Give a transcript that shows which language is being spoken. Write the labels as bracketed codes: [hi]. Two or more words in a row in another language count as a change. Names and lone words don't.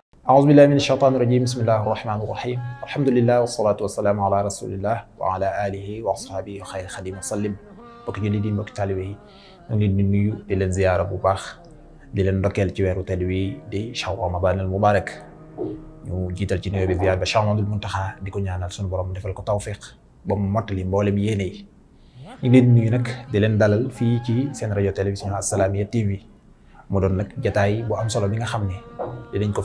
[ar] أعوذ بالله من الشيطان الرجيم بسم الله الرحمن الرحيم الحمد لله والصلاة والسلام على رسول الله وعلى آله وأصحابه وخير خديم وسلم [wo] mbokk jullit yi mbokk taalibe yi ñu ngi leen di nuyu di leen ziyaara bu baax di leen ndokkeel ci weeru tedd wi di [ar] شهر رمضان المبارك [wo] ñu jiital ci nuyoo bi ziyaar ba Cheikh Mouhamadoul Mountakha di ko ñaanal suñu borom defal ko tawfiq ba mu mottali mboolem yéene yi ñu ngi leen di nuyu nag di leen dalal fii ci seen rajo télévision As-Salamiyya TV mu doon nag jataay bu am solo bi nga xam ne dinañ ko